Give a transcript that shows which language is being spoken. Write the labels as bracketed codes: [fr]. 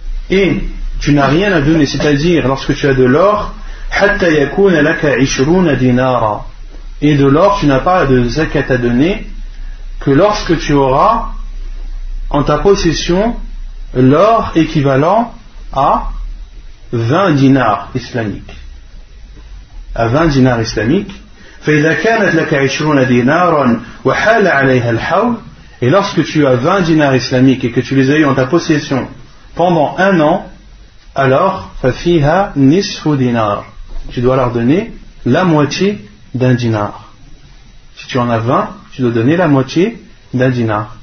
[fr] Et tu n'as rien à donner, c'est-à-dire lorsque tu as de l'or, [ar] حتى يكون لك 20 دينارا. [fr] Et de l'or, tu n'as pas de zakat à donner que lorsque tu auras en ta possession l'or équivalent à 20 dinars islamiques. À 20 dinars islamiques. [ar] فإذا كانت لك 20 دينارا وحال عليها الحول. [fr] Et lorsque tu as 20 dinars islamiques et que tu les as eu en ta possession pendant un an, alors [ar] ففيها نصف دينار. [fr] Tu dois leur donner la moitié d'un dinar. Si tu en as 20, tu dois donner la moitié d'un dinar.